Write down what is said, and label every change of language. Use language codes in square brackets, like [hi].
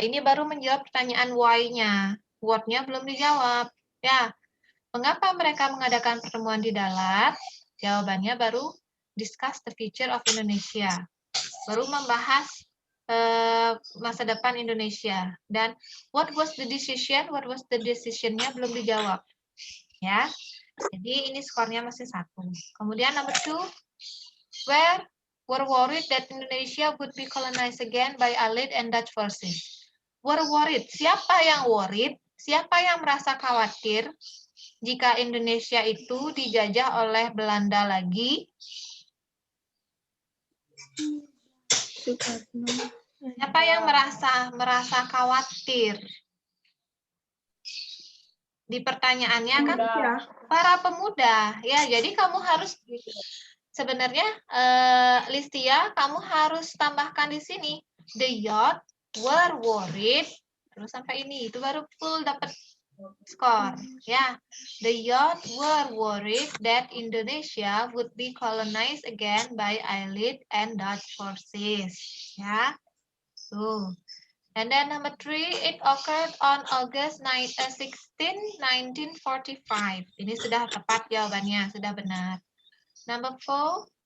[id] Ini baru menjawab pertanyaan why-nya. What-nya belum dijawab. Ya, mengapa mereka mengadakan pertemuan di Dalat? Jawabannya baru [en] discuss the future of Indonesia. [id] Baru membahas masa depan Indonesia. [en] Dan what was the decision? What was the decision-nya [id] belum dijawab. Ya, jadi ini skornya masih 1. Kemudian [en] number 2, where were worried that Indonesia would be colonized again by Allied and Dutch forces. Were worried. [id] Siapa yang [en] worried? [id] Siapa yang merasa khawatir jika Indonesia itu dijajah oleh Belanda lagi? Siapa yang merasa khawatir? Di pertanyaannya kan para pemuda. Ya, jadi kamu harus sebenarnya Listia, kamu harus tambahkan di sini [en] the yacht were worried [id] terus sampai ini itu baru full dapat skor ya. [en] The yacht were worried that Indonesia would be colonized again by Allied and Dutch forces ya. Tuh. And then number 3, it occurred on August 16, 1945. [id] Ini sudah tepat jawabannya, sudah benar. [en] Number 4,